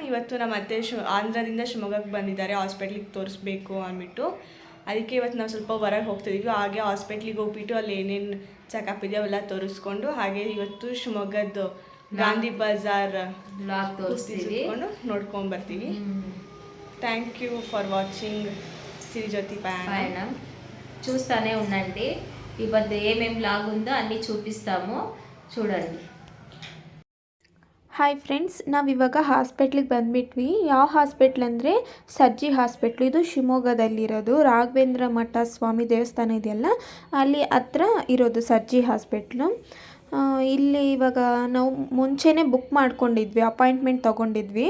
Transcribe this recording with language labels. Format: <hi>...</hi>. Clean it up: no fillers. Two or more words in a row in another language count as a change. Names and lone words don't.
<kn>ಇವತ್ತು ನಮ್ಮ ಅತ್ತೆ ಆಂಧ್ರದಿಂದ ಶಿವಮೊಗ್ಗಕ್ಕೆ ಬಂದಿದ್ದಾರೆ ಹಾಸ್ಪಿಟ್ಲಿಗೆ ತೋರಿಸ್ಬೇಕು ಅಂದ್ಬಿಟ್ಟು. ಅದಕ್ಕೆ ಇವತ್ತು ನಾವು ಸ್ವಲ್ಪ ಹೊರಗೆ ಹೋಗ್ತಿದ್ದೀವಿ. ಹಾಗೆ ಹಾಸ್ಪಿಟ್ಲಿಗೆ ಹೋಗ್ಬಿಟ್ಟು ಅಲ್ಲಿ ಏನೇನು ಚೆಕಪ್ ಇದೆಯೋ ಅವೆಲ್ಲ ತೋರಿಸ್ಕೊಂಡು, ಹಾಗೆ ಇವತ್ತು ಶಿವಮೊಗ್ಗದ ಗಾಂಧಿ ಬಜಾರ್ ತೋರಿಸ್ಕೊಂಡು ನೋಡ್ಕೊಂಡು ಬರ್ತೀವಿ.</kn> <en>thank you for watching సిరి జ్యోతి పయనం.</en> <te>చూస్తూనే ఉండండి. ఇవద్దు ఏమేం లాగ్ ఉందో అన్నీ చూపిస్తాము, చూడండి.</te> <en>hi friends,</en> <kn>ನಾವಿವಾಗ ಹಾಸ್ಪಿಟ್ಲಿಗೆ ಬಂದುಬಿಟ್ವಿ. ಯಾವ ಹಾಸ್ಪಿಟ್ಲ್ ಅಂದರೆ ಸರ್ಜಿ ಹಾಸ್ಪಿಟ್ಲು. ಇದು ಶಿವಮೊಗ್ಗದಲ್ಲಿರೋದು. ರಾಘವೇಂದ್ರ ಮಠ ಸ್ವಾಮಿ ದೇವಸ್ಥಾನ ಇದೆಯಲ್ಲ, ಅಲ್ಲಿ ಹತ್ರ ಇರೋದು ಸರ್ಜಿ ಹಾಸ್ಪಿಟ್ಲು. ಇಲ್ಲಿ ಇವಾಗ ನಾವು ಮುಂಚೆನೇ ಬುಕ್ ಮಾಡ್ಕೊಂಡಿದ್ವಿ, ಅಪಾಯಿಂಟ್ಮೆಂಟ್ ತೊಗೊಂಡಿದ್ವಿ.</kn>